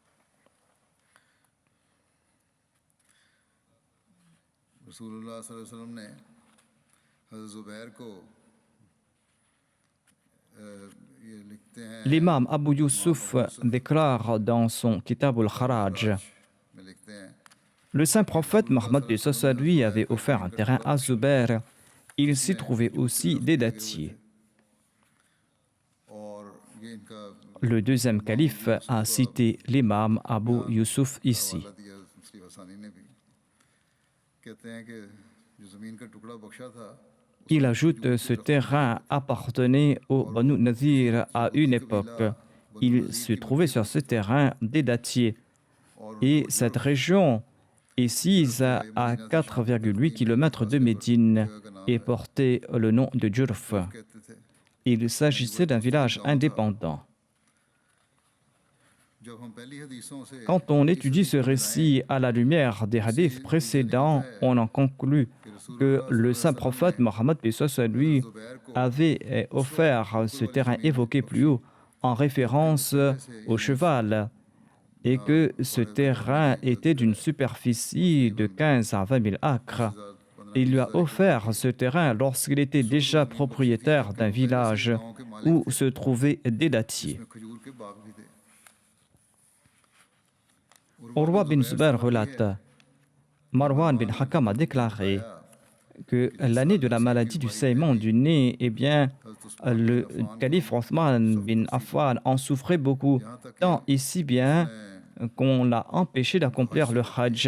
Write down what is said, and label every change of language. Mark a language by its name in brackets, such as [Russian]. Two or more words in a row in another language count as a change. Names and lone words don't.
[French] L'imam Abu Yusuf déclare dans son Kitab al-Kharaj: le saint prophète Mohammed lui avait offert un terrain à Zubair. Il s'y trouvait aussi des dattiers. le deuxième calife a cité l'imam Abu Yusuf ici. [Hindi] हवाला दिया मुस्लिम हसानी ने भी कहते हैं कि जो ज़मीन का टुकड़ा बख्शा था [French] Il ajoute ce terrain appartenait au Banu Nadir à une époque. Il se trouvait sur ce terrain des dattiers. Et cette région est sise à 4,8 km de Médine et portait le nom de Jurf. [Hindi] कहते थे [French] Il s'agissait d'un village indépendant. [Hindi] जब हम पहली हदीसों से [French] Quand on étudie ce récit à la lumière des hadiths précédents, on en conclut que le saint prophète Mohammed lui avait offert ce terrain évoqué plus haut en référence au cheval et que ce terrain était d'une superficie de 15 à 20 000 acres. Il lui a offert ce terrain lorsqu'il était déjà propriétaire d'un village où se trouvaient des dattiers. [Hindi] में खजूर के बाग भी थे [French] Urwa bin Zubair relate, Marwan bin Hakam a déclaré que l'année de la maladie du saignement du nez, eh bien, le calife Othman bin Affan en souffrait beaucoup, tant et si bien qu'on l'a empêché d'accomplir le Hajj.